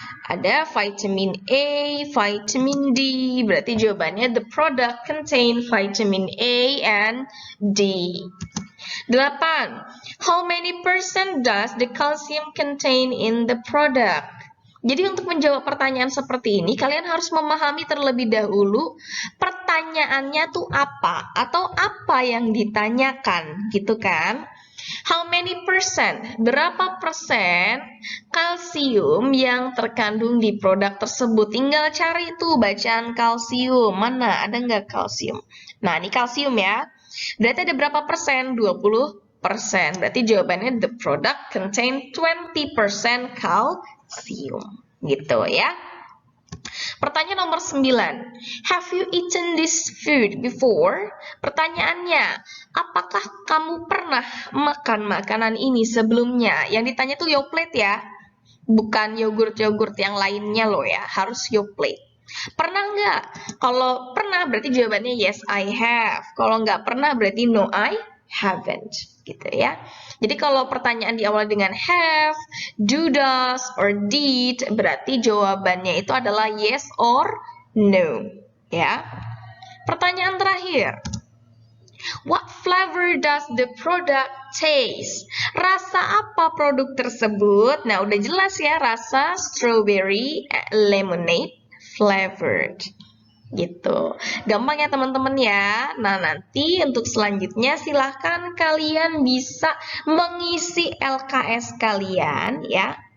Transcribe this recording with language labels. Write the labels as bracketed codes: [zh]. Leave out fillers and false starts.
[id] Ada vitamin A, vitamin D. Berarti jawabannya [en] the product contain vitamin A and D. [id] 8. [en] How many percent does the calcium contain in the product? [id] Jadi untuk menjawab pertanyaan seperti ini, kalian harus memahami terlebih dahulu pertanyaannya tuh apa atau apa yang ditanyakan, gitu kan? [en] How many percent? [id] Berapa persen kalsium yang terkandung di produk tersebut? Tinggal cari tuh bacaan kalsium. Mana? Ada nggak kalsium? Nah, ini kalsium ya. Berarti ada berapa persen? 20%. Berarti jawabannya [en] the product contain 20% calcium. [id] Gitu ya. Pertanyaan nomor 9. [en] Have you eaten this food before? [id] Pertanyaannya, apakah kamu pernah makan makanan ini sebelumnya? Yang ditanya tuh Yoplait ya. Bukan yogurt-yogurt yang lainnya loh ya. Harus Yoplait. Pernah nggak? Kalau pernah berarti jawabannya [en] yes I have. [id] Kalau nggak pernah berarti [en] no I haven't, [id] gitu ya. Jadi kalau pertanyaan diawali dengan have, do, does, or did, berarti jawabannya itu adalah [en] yes or no, [id] ya. Pertanyaan terakhir. [en] What flavor does the product taste? [id] Rasa apa produk tersebut? Nah, udah jelas ya, rasa strawberry lemonade flavored. Gitu. Gampang ya teman-teman ya. Nah, nanti untuk selanjutnya silahkan kalian bisa mengisi LKS kalian ya.